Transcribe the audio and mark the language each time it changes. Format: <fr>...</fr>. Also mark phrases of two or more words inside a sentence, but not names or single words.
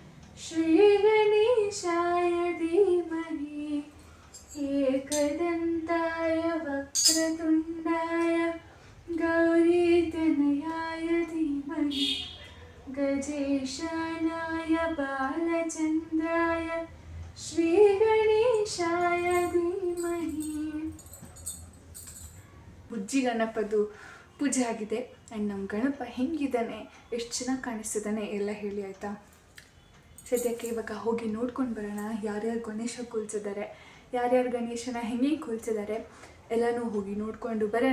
<sa>श्रीगणेशाय धीमहि एकदन्ताय वक्रतुण्डाय गौरीतनयाय धीमहि गजेशानाय बालचन्द्राय श्रीगणेशाय धीमहि.</sa> <kn>ಬುಜ್ಜಿ ಗಣಪದು ಪೂಜೆ ಆಗಿದೆ ಆ್ಯಂಡ್ ನಮ್ಮ ಗಣಪ ಹೆಂಗಿದ್ದಾನೆ, ಎಷ್ಟು ಚೆನ್ನಾಗಿ ಕಾಣಿಸ್ತಿದ್ದಾನೆ ಎಲ್ಲ ಹೇಳಿ ಆಯಿತಾ. ಸದ್ಯಕ್ಕೆ ಇವಾಗ ಹೋಗಿ ನೋಡ್ಕೊಂಡು ಬರೋಣ ಯಾರ್ಯಾರು ಗಣೇಶ ಕೂಲ್ಸಿದ್ದಾರೆ, ಯಾರ್ಯಾರು ಗಣೇಶನ ಹೆಂಗೆ ಕೂಲ್ಸಿದ್ದಾರೆ ಎಲ್ಲನೂ ಹೋಗಿ ನೋಡಿಕೊಂಡು ಬರೋಣ.</kn>